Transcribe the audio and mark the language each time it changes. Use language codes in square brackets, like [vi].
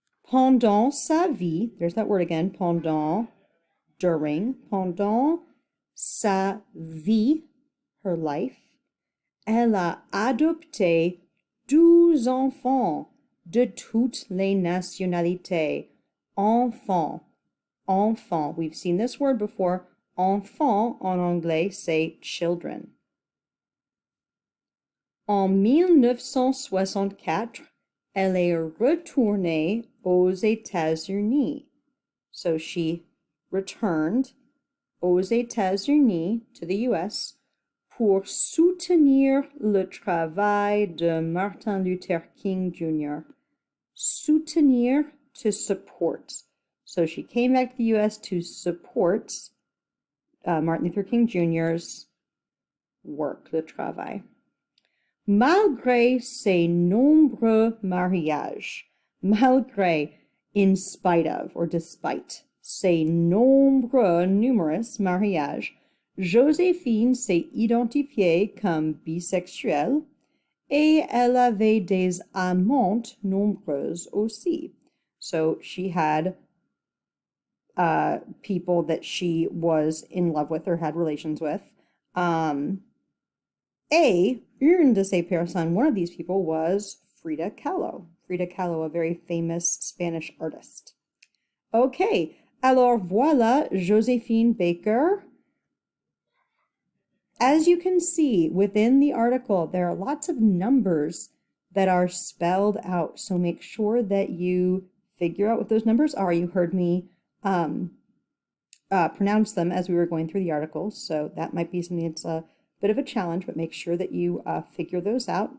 [fr] Pendant sa vie, [en] there's that word again, [fr] pendant, [en] during, [fr] pendant sa vie, [en] her life, [fr] elle a adopté 12 enfants de toutes les nationalités. Enfant, enfant. [en] We've seen this word before. [fr] Enfant, en anglais, [en] say children. [fr] En 1964, elle est retournée aux États-Unis. [en] So she returned [fr] aux États-Unis, [en] to the US, [fr] pour soutenir le travail de Martin Luther King Jr. [en] Soutenir, to support. So she came back to the US to support Martin Luther King Jr.'s work, [fr] le travail. Malgré ses nombreux mariages, malgré, [en] in spite of, or despite, [fr] ses nombreux, [en] numerous [fr] mariages, Joséphine s'est identifiée comme bisexuelle et elle avait des amantes nombreuses aussi. [en] So she had people that she was in love with or had relations with. [fr] Une de ces personnes, [en] one of these people was Frida Kahlo. Frida Kahlo, a very famous Spanish artist. [fr] Okay, alors voilà Josephine Baker. [en] As you can see within the article, there are lots of numbers that are spelled out. So make sure that you figure out what those numbers are. You heard me pronounce them as we were going through the article. So that might be something that's a bit of a challenge, but make sure that you figure those out.